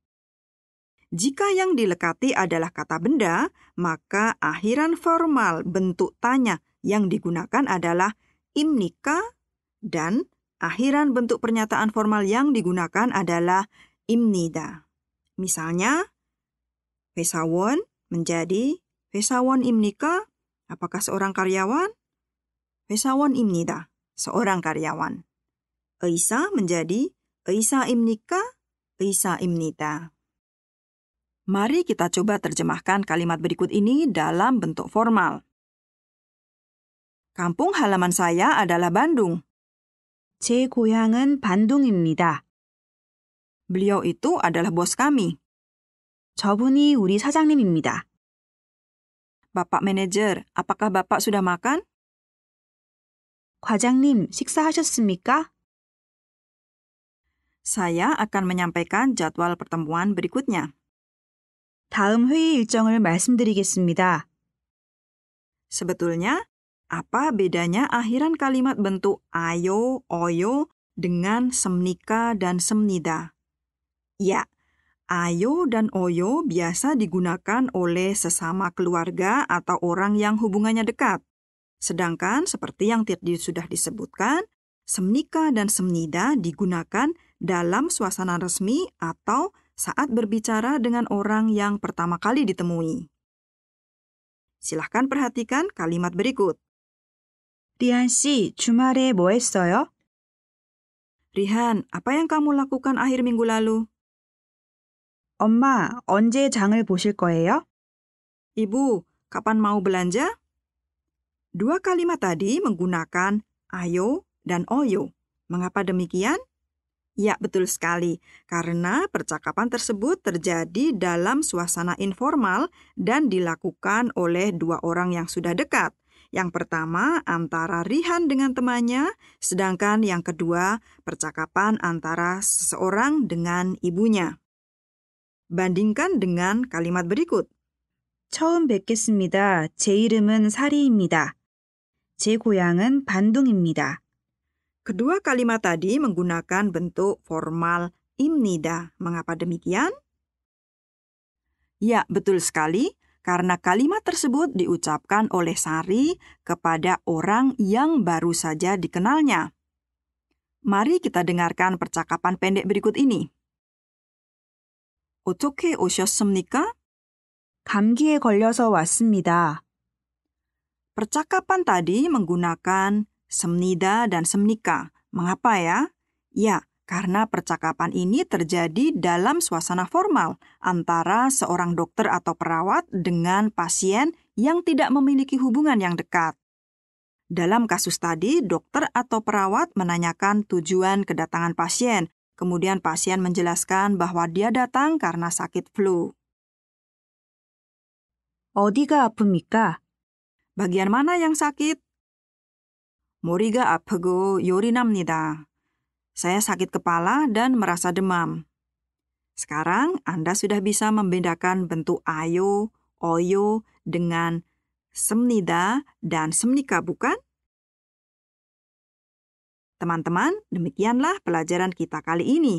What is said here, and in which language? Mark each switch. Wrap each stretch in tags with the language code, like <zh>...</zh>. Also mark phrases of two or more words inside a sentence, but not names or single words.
<id>Jika yang dilekati adalah kata benda, maka akhiran formal bentuk tanya yang digunakan adalah imnika dan akhiran bentuk pernyataan formal yang digunakan adalah imnida. Misalnya, 회사원 menjadi</id> <ko>회사원입니까,</ko> <id>apakah seorang karyawan? 회사원입니다, seorang karyawan. 의사 menjadi 의사입니까?</id> <ko>의사입니다.</ko> <id>Mari kita coba terjemahkan kalimat berikut ini dalam bentuk formal. Kampung halaman saya adalah Bandung.</id> <ko>제 고향은 반둥입니다.</ko> <id>Beliau itu adalah bos kami.</id> <ko>저분이 우리 사장님입니다.</ko> <id>Bapak manajer, apakah Bapak sudah makan?</id> <ko>과장님, 식사하셨습니까?</ko> <id>Saya akan menyampaikan jadwal pertemuan berikutnya.</id> <ko>다음 회의 일정을 말씀드리겠습니다.</ko> <id>Sebetulnya, apa bedanya akhiran kalimat bentuk ayo, oyo dengan semnika dan semnida? Ya, ayo dan oyo biasa digunakan oleh sesama keluarga atau orang yang hubungannya dekat. Sedangkan seperti yang tadi sudah disebutkan, semnika dan semnida digunakan dalam suasana resmi atau saat berbicara dengan orang yang pertama kali ditemui. Silahkan perhatikan kalimat berikut.</id> <ko>리안 씨, 주말에 뭐 했어요?</ko> <id>Rihan, apa yang kamu lakukan akhir minggu lalu?</id> <ko>엄마, 언제 장을 보실 거예요?</ko> <id>Ibu, kapan mau belanja? Dua kalimat tadi menggunakan ayo dan oyo. Mengapa demikian? Ya, betul sekali. Karena percakapan tersebut terjadi dalam suasana informal dan dilakukan oleh dua orang yang sudah dekat. Yang pertama antara Rihan dengan temannya, sedangkan yang kedua percakapan antara seseorang dengan ibunya. Bandingkan dengan kalimat berikut.</id> <ko>처음 뵙겠습니다. 제 이름은 사리입니다. 제 고향은 반둥입니다.</ko> <id>Kedua kalimat tadi menggunakan bentuk formal imnida. Mengapa demikian? Ya, betul sekali. Karena kalimat tersebut diucapkan oleh Sari kepada orang yang baru saja dikenalnya. Mari kita dengarkan percakapan pendek berikut ini.</id> <ko>어떻게 오셨습니까? 감기에 걸려서 왔습니다.</ko> <id>Percakapan tadi menggunakan semnida dan semnika. Mengapa ya? Ya, karena percakapan ini terjadi dalam suasana formal antara seorang dokter atau perawat dengan pasien yang tidak memiliki hubungan yang dekat. Dalam kasus tadi, dokter atau perawat menanyakan tujuan kedatangan pasien. Kemudian pasien menjelaskan bahwa dia datang karena sakit flu.</id> <ko>어디가 아픕니까?</ko> <id>Bagian mana yang sakit?</id> <ko>머리가 아프고 열이 납니다.</ko> <id>Saya sakit kepala dan merasa demam. Sekarang Anda sudah bisa membedakan bentuk ayo, oyo dengan semnida dan semnika, bukan? Teman-teman, demikianlah pelajaran kita kali ini.</id>